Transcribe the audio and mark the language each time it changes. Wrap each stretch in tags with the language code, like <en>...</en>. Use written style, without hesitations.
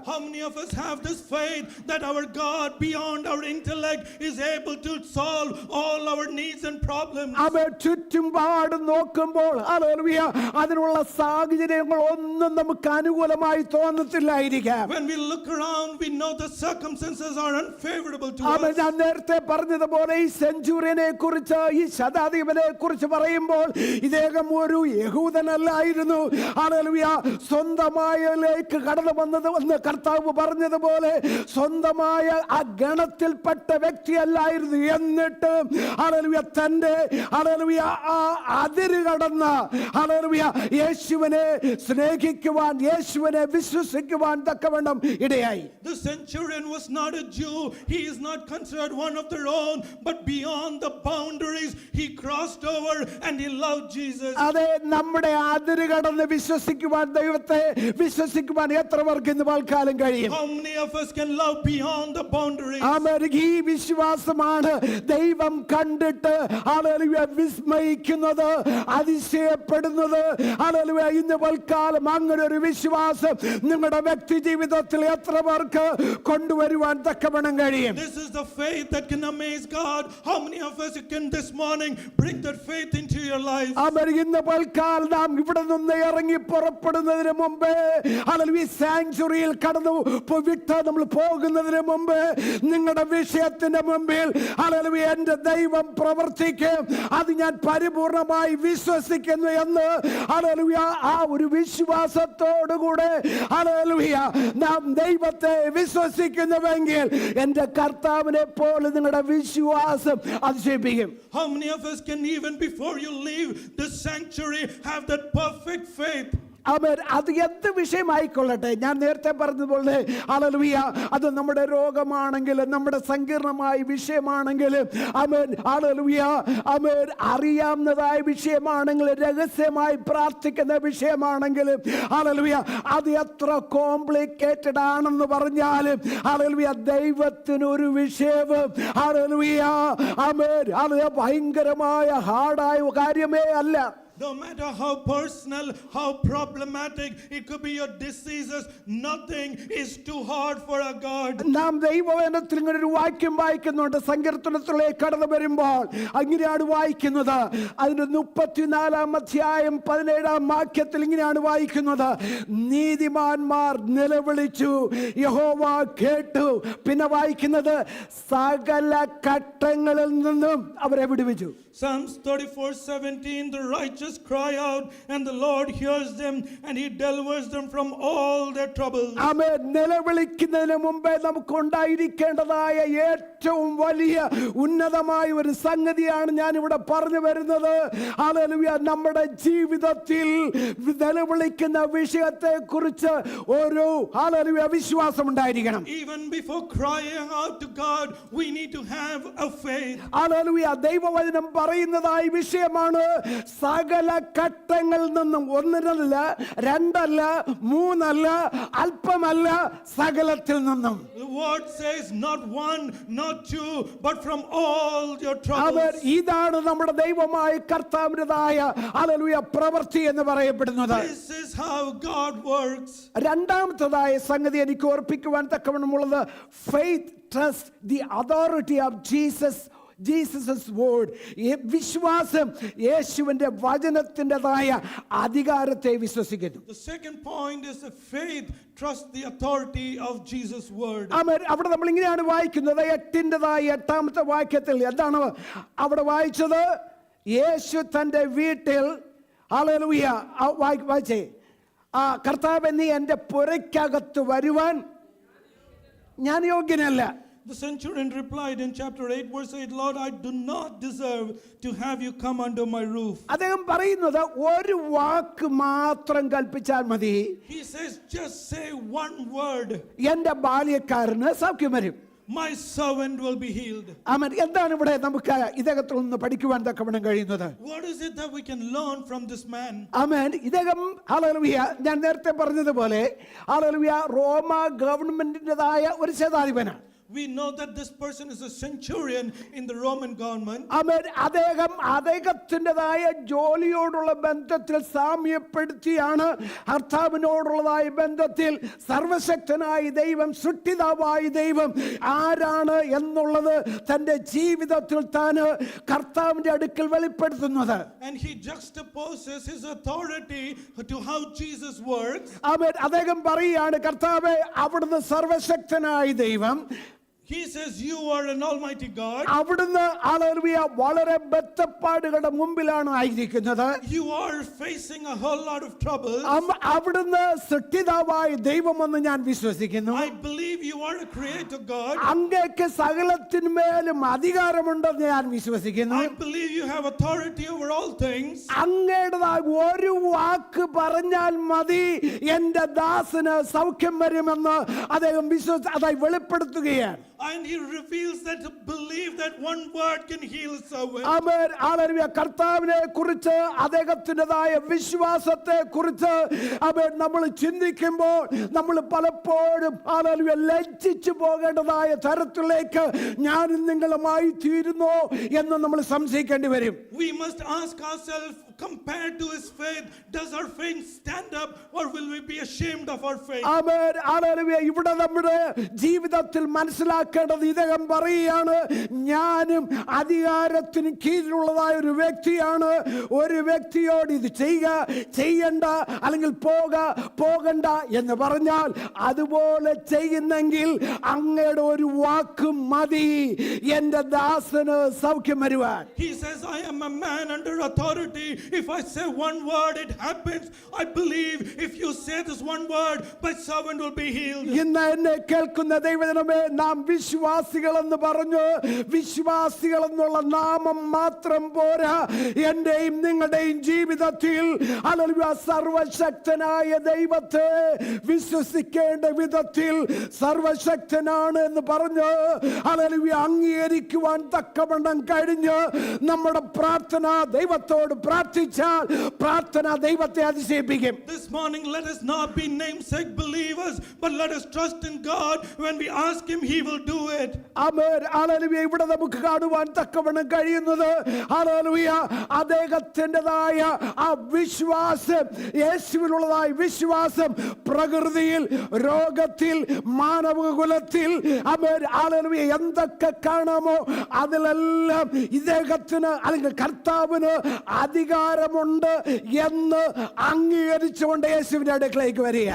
<en>How many of us have this faith that our God beyond our intellect is able to solve all our needs and problems?</en> <ml>അവ ചുറ്റുപാട് നോക്കുമ്പോൾ hallelujah അതിനുള്ള സാഹചര്യങ്ങൾ ഒന്നും നമുക്ക് അനുകൂലമായി തോന്നത്തില്ലായിരിക്കാം.</ml> <en>When we look around, we know the circumstances are unfavorable to</en> <ml>അവൻ</ml> <en>us.</en> <ml>ഞാൻ നേരത്തെ പറഞ്ഞതുപോലെ ഈ സെഞ്ചുറിയനെ കുറിച്ച്, ഈ ശതാധിപനെ കുറിച്ച് പറയുമ്പോൾ ഇദ്ദേഹം ഒരു യഹൂദനല്ലായിരുന്നു. ഹല്ലേലൂയ. സ്വന്തമായലേക്ക് കടന്നു വന്നത് കർത്താവ് പറഞ്ഞതുപോലെ സ്വന്തമായ ആ ഗണത്തിൽപ്പെട്ട വ്യക്തിയല്ലായിരുന്നു. എന്നിട്ട് ഹല്ലേലൂയ തന്റെ ഹല്ലേലൂയ ആ അതിര് കടന്ന ഹല്ലേലൂയ യേശുവിനെ സ്നേഹിക്കുവാൻ, യേശുവിനെ വിശ്വസിക്കുവാൻ തക്കവണ്ണം ഇടയായി.</ml> <en>The centurion was not a Jew. He is not considered one of their own, but beyond the boundaries he crossed over and he loved Jesus.</en> <ml>അതെ, നമ്മുടെ അതിര് കടന്ന് വിശ്വസിക്കുവാൻ, ദൈവത്തെ വിശ്വസിക്കുവാൻ എത്ര പേർക്ക് ഇന്ന് പൽക്കാലം കഴിയും?</ml> <en>How many of us can love beyond the boundaries?</en> <ml>ഈ വിശ്വാസമാണ് ദൈവം കണ്ടിട്ട് ഹല്ലേലൂയ വിസ്മയിക്കുന്നത്, അതിശയപ്പെടുന്നത്. ഹല്ലേലൂയ. ഇന്ന് പൽക്കാലം അങ്ങനെ ഒരു വിശ്വാസം നിങ്ങളുടെ വ്യക്തി ജീവിതത്തിൽ എത്ര പേർക്ക് കൊണ്ടുവരുവാൻ തക്കവണ്ണം കഴിയും?</ml> <en>This is the faith that can amaze God. How many of us can this morning bring that faith into your life?</en> <ml>ഇന്ന് പൽക്കാലം നാം ഇവിടെ നിന്ന് ഇറങ്ങി പുറപ്പെടുന്നതിന് മുമ്പ് ഹല്ലേലൂയ സാങ്ച്വറിയിൽ കടന്നു വിട്ട് നമ്മൾ പോകുന്നതിന് മുമ്പ് നിങ്ങളുടെ വിഷയത്തിന്റെ മുമ്പിൽ ഹല്ലേലൂയ എൻ്റെ ദൈവം പ്രവർത്തിക്കും, അത് ഞാൻ പരിപൂർണമായി വിശ്വസിക്കുന്നു എന്ന് ഹല്ലേലൂയ ആ ഒരു വിശ്വാസത്തോടുകൂടെ ഹല്ലേലൂയ നാം ദൈവത്തെ വിശ്വസിക്കുന്നുവെങ്കിൽ എൻ്റെ കർത്താവിനെ പോലെ നിങ്ങളുടെ വിശ്വാസം അതിശയിപ്പിക്കും.</ml> <en>How many of us can even before you leave the sanctuary have that perfect faith?</en> <ml>ആമേൻ. അത് എന്ത് വിഷയമായിക്കൊള്ളട്ടെ, ഞാൻ നേരത്തെ പറഞ്ഞതുപോലെ ഹല്ലേലൂയ, അത് നമ്മുടെ രോഗമാണെങ്കിലും നമ്മുടെ സങ്കീർണമായ വിഷയമാണെങ്കിലും ആമേൻ ഹല്ലേലൂയ, ആമേൻ അറിയാവുന്നതായ വിഷയമാണെങ്കിലും രഹസ്യമായി പ്രാർത്ഥിക്കുന്ന വിഷയമാണെങ്കിലും ഹല്ലേലൂയ, അത് എത്ര കോംപ്ലിക്കേറ്റഡ് ആണെന്ന് പറഞ്ഞാലും ഹല്ലേലൂയ, ദൈവത്തിനൊരു വിഷയവും ഹല്ലേലൂയ ആമേൻ അത് ഭയങ്കരമായ ഹാർഡായ കാര്യമേ അല്ല.</ml> <en>No matter how personal, how problematic, it could be your diseases, nothing is too hard for our God.</en> <ml>നാം ദൈവവചനത്തിൽ ഇങ്ങനെ ഒരു വാക്യം വായിക്കുന്നുണ്ട്. സങ്കീർത്തനത്തിലേക്ക് കടന്നു വരുമ്പോൾ അങ്ങനെയാണ് വായിക്കുന്നത്. അതിന്റെ 34-ാം അധ്യായം 17-ാം വാക്യത്തിൽ ഇങ്ങനെയാണ് വായിക്കുന്നത്: നീതിമാന്മാർ നിലവിളിച്ചു, യഹോവ കേട്ടു. പിന്നെ വായിക്കുന്നത് സകല കട്ടങ്ങളിൽ നിന്നും അവരെ വിടുവിച്ചു.</ml> <en>Psalms 34:17, the righteous cry out and the Lord hears them and he delivers them from all their troubles.</en> <ml>ആമേൻ. നിലവിളിക്കുന്നതിന് മുമ്പേ നമുക്ക് ഉണ്ടായിരിക്കേണ്ടതായ ഏറ്റവും വലിയ ഉന്നതമായ ഒരു സംഗതിയാണ് ഞാൻ ഇവിടെ പറഞ്ഞു വരുന്നത്. ഹല്ലേലൂയ, നമ്മുടെ ജീവിതത്തിൽ നിലവിളിക്കുന്ന വിഷയത്തെ കുറിച്ച് ഒരു ഹല്ലേലൂയ വിശ്വാസം ഉണ്ടായിരിക്കണം.</ml> <en>Even before crying out to God, we need to have a faith.</en> <ml>Hallelujah, ദൈവവചനം പറയുന്നതായ വിഷയമാണ് സകല കട്ടങ്ങളിൽ നിന്നും, ഒന്നിനല്ല, രണ്ടല്ല, മൂന്നല്ല, അല്പമല്ല, സകലത്തിൽ നിന്നും.</ml> <en>The word says not one, not two, but from all your troubles.</en> <ml>ഇതാണ് നമ്മുടെ ദൈവമായ കർത്താവിൻ്റെതായ ഹല്ലേലൂയ പ്രവൃത്തി എന്ന് പറയപ്പെടുന്നത്.</ml> <en>This is how God works.</en> <ml>രണ്ടാമത്തേതായ സംഗതി എനിക്ക് ഓർപ്പിക്കുവാൻ തക്കവണ്ണമുള്ളത്,</ml> <en>Faith trust the authority of Jesus word.</en> <ml>വിശ്വാസം യേശുവിന്റെ വചനത്തിൻ്റെതായ അധികാരത്തെ വിശ്വസിക്കുന്നു.</ml> <en>The second point is the faith trust the authority of Jesus' word.</en> <ml>അവിടെ നമ്മൾ ഇങ്ങനെയാണ് വായിക്കുന്നത്. 8-ാമത്തെ വാക്യത്തിൽ എന്താണ് അവിടെ വായിച്ചത്? യേശു തൻ്റെ വീട്ടിൽ ഹല്ലേലൂയ വായിച്ചേ, കർത്താവേ നീ എൻ്റെ പുരയ്ക്കകത്ത് വരുവാൻ ഞാൻ യോഗ്യനല്ല.</ml> <en>The centurion replied in chapter 8 verse 8, Lord, I do not deserve to have you come under my roof.</en> <ml>അദ്ദേഹം പറയുന്നത് ഒരു വാക്ക് മാത്രം കൽപ്പിച്ചാൽ മതി.</ml> <en>He says, just say one word.</en> <ml>എൻ്റെ ബാല്യക്കാരന് സൗഖ്യം വരും.</ml> <en>My servant will be healed.</en> <ml>ആമേൻ. എന്താണ് ഇവിടെ നമുക്ക് ഇദ്ദേഹത്തിൽ നിന്ന് പഠിക്കുവാൻ തക്കവണ്ണം കഴിയുന്നത്?</ml> <en>What is it that we can learn from this man?</en> <ml>ആമേൻ. ഇദ്ദേഹം ഹല്ലേലൂയ, ഞാൻ നേരത്തെ പറഞ്ഞതുപോലെ ഹല്ലേലൂയ റോമ ഗവൺമെന്റിൻ്റെതായ ഒരു ശതാധിപനാണ്.</ml> <en>We know that this person is a centurion in the Roman government.</en> <ml>ആമേൻ. അദ്ദേഹത്തിൻ്റെതായ ജോലിയോടുള്ള ബന്ധത്തിൽ സാമ്യപ്പെടുത്തിയാണ് കർത്താവിനോടുള്ളതായ ബന്ധത്തിൽ സർവശക്തനായ ദൈവം, സൃഷ്ടിതാവായ ദൈവം ആരാണ് എന്നുള്ളത് തൻ്റെ ജീവിതത്തിൽ താൻ കർത്താവിൻ്റെ അടുക്കൽ വെളിപ്പെടുത്തുന്നത്.</ml> <en>And he juxtaposes his authority to how Jesus works.</en> <ml>ആമേൻ. അദ്ദേഹം പറയുകയാണ്, കർത്താവേ അവിടുന്ന് സർവശക്തനായ ദൈവം,</ml> <en>He says you are an almighty God.</en> <ml>അവിടുന്ന് ഹല്ലേലൂയ വളരെ ബദ്ധപ്പാടുകളുടെ മുമ്പിലാണ് ആയിരിക്കുന്നത്.</ml> <en>You are facing a whole lot of trouble.</en> <ml>അവിടുന്ന് സൃഷ്ടിതാവായ ദൈവമെന്ന് ഞാൻ വിശ്വസിക്കുന്നു.</ml> <en>I believe you are a creator God.</en> <ml>അങ്ങേക്ക് സകലത്തിന്മേലും അധികാരമുണ്ടെന്ന് ഞാൻ വിശ്വസിക്കുന്നു.</ml> <en>I believe you have authority over all things.</en> <ml>അങ്ങയുടേതായ ഒരു വാക്ക് പറഞ്ഞാൽ മതി എൻ്റെ ദാസന് സൗഖ്യം വരുമെന്ന് അദ്ദേഹം അതായി വെളിപ്പെടുത്തുകയാണ്.</ml> <en>And he reveals that to believe that one word can heal someone.</en> <ml>Amen. Hallelujah. കർത്താവിനെ കുറിച്ച് അദ്ദേഹത്തിൻ്റെതായ വിശ്വാസത്തെ കുറിച്ച് ആമേൻ നമ്മൾ ചിന്തിക്കുമ്പോൾ നമ്മൾ പലപ്പോഴും ഹല്ലേലൂയ ലജ്ജിച്ചു പോകേണ്ടതായ തരത്തിലേക്ക് ഞാനും നിങ്ങളുമായി തീരുന്നോ എന്ന് നമ്മൾ സംശയിക്കേണ്ടി വരും.</ml> <en>We must ask ourselves, compared to his faith, does our faith stand up or will we be ashamed of our faith?</en> <ml>Amen. Hallelujah. ഇവിടെ നമ്മുടെ ജീവിതത്തിൽ മനസ്സിലാക്കേണ്ടത് ഇദ്ദേഹം പറയുകയാണ്, ഞാനും അധികാരത്തിന് കീഴിലുള്ളതായ ഒരു വ്യക്തിയാണ്. ഒരു വ്യക്തിയോട് ഇത് ചെയ്യണ്ട അല്ലെങ്കിൽ പോകണ്ട എന്ന് പറഞ്ഞാൽ അതുപോലെ ചെയ്യുന്നെങ്കിൽ അങ്ങയുടെ ഒരു വാക്ക് മതി എൻ്റെ ദാസന് സൗഖ്യം വരുവാൻ.</ml> <en>He says, I am a man under authority. If I say one word, it happens. I believe if you say this one word, my servant will be healed.</en> <ml>ഇന്ന് എന്നെ കേൾക്കുന്ന ദൈവജനമേ, നാം വിശ്വാസികൾ എന്ന് പറഞ്ഞു. വിശ്വാസികൾ എന്നുള്ള നാമം മാത്രം പോരാ. എന്റെയും നിങ്ങളുടെയും ജീവിതത്തിൽ ഹല്ലേലൂയ സർവശക്തനായ ദൈവത്തെ വിശ്വസിക്കേണ്ട വിധത്തിൽ സർവശക്തനാണ് എന്ന് പറഞ്ഞ് ഹല്ലേലൂയ അംഗീകരിക്കുവാൻ തക്കവണ്ണം കഴിഞ്ഞ് നമ്മുടെ പ്രാർത്ഥന ദൈവത്തോട് പ്രാർത്ഥിച്ചാൽ പ്രാർത്ഥന ദൈവത്തെ അതിശയിപ്പിക്കും.</ml> <en>This morning, let us not be namesake believers, but let us trust in God. When we ask Him, He will do it.</en> <ml>Amen. Hallelujah. ഇവിടെ നമുക്ക് കാണുവാൻ തക്കവണ്ണം കഴിയുന്നത് ഹല്ലേലൂയ അദ്ദേഹത്തിൻ്റെതായ ആ വിശ്വാസം, യേശുവിനുള്ളതായ വിശ്വാസം പ്രകൃതിയിൽ, രോഗത്തിൽ, മാനവകുലത്തിൽ ആമേൻ ഹല്ലേലൂയ എന്തൊക്കെ കാണാമോ അതിലെല്ലാം ഇദ്ദേഹത്തിന് അല്ലെങ്കിൽ കർത്താവിന് അധികാരമുണ്ട് എന്ന് അംഗീകരിച്ചുകൊണ്ട് യേശുവിന്റെ അടുക്കലേക്ക് വരിക.</ml>